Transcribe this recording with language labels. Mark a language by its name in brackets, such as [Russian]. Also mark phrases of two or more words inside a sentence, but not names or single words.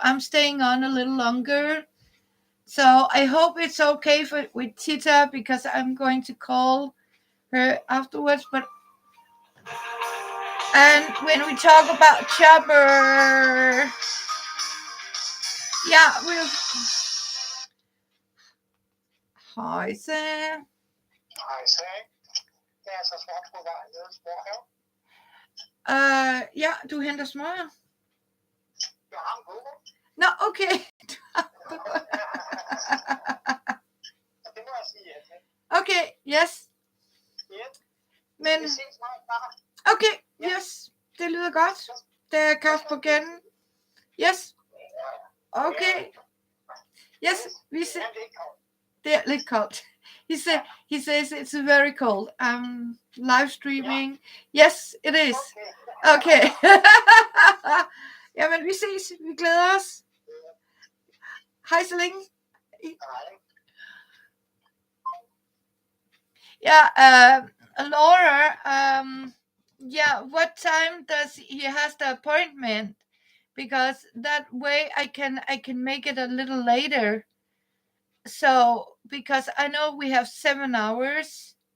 [English] I'm staying on a little longer. So I hope it's okay with Tita, because I'm going to call her afterwards. And when we talk about Chopper, yeah, we'll. [Danish] Hej så. Hej så. Det er så småt på vej ned i Småhave. Ja, du henter smøger. Jeg har en god. Nå, okay. Det må jeg sige ja til. [English] Okay, yes. Yes. [Danish] Men, vi ses snart, Barbara. [English] okay, yes. [Danish] Det lyder godt. Der er kaffe på gaden. [English] Yes. Okay. Yes, [Danish] vi ses. Det er lidt koldt. [English] He says it's very cold. Live streaming. Yes, it is. [Danish] Okay. Jamen, vi ses. Vi glæder os. Hej så længe. [English] Yeah, Laura, yeah, what time does he has the appointment? Because that way I can make it a little later. So, because I know we have 7 hours.